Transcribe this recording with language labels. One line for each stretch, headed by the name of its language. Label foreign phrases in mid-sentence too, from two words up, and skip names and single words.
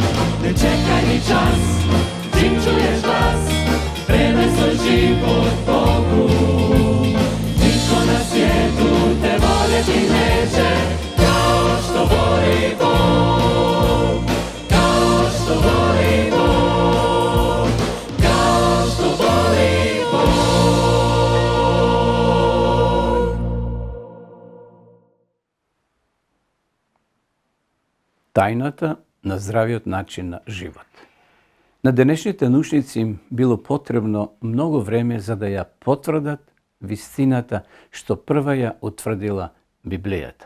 Croatian: Ne čekaj ni čas, čim čuješ glas, predaj svoj život Bogu. Nitko na svijetu te voljeti neće kao što voli Bog. Kao što voli Bog. Kao što voli Bog.
Macedonian: Тајната на здравиот начин на живот. На денешните научници им било потребно многу време за да ја потврдат вистината што прва ја утврдила Библијата.